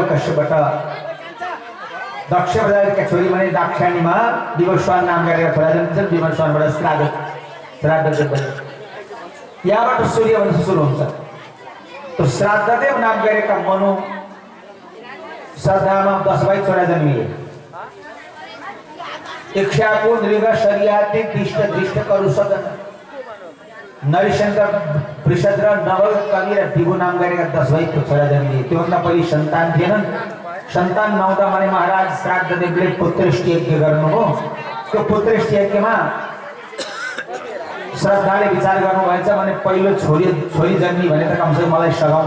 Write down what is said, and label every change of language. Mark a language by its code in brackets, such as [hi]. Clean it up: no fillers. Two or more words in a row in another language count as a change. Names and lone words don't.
[ne] कश्यपबाट दक्ष प्रजातिका छोरी भने दाक्षायणीमा विवस्वान नाम गरेका छोरा जन्मिन्छन्। विवस्वानबाट श्राद्ध भयो। यहाँबाट सूर्यवंश सुरु हुन्छ। तो श्राद्धदेव नाम गरेका मनु श्रद्धामा 10 भाइ छोरा जन्मिए। इक्ष्वाकु, नृग, शर्याति, दिष्ट, दृष्ट, करुसदन, नरिशंकर, वृषद र नवल, कवि र दिगु नाम गरेका 10 भाइको छोरा जन्मिए। त्योभन्दा पहिले सन्तान थिएनन्। सन्तान नहुँदा भने महाराज श्राद्धदेवले पुत्रष्टि यज्ञ गर्नुभयो। त्यो पुत्रष्टि यज्ञमा श्रद्धाले विचार गर्नुभएछ भने पहिलो छोरी जन्मी भने त कमसे कम मलाई सघाउँछ।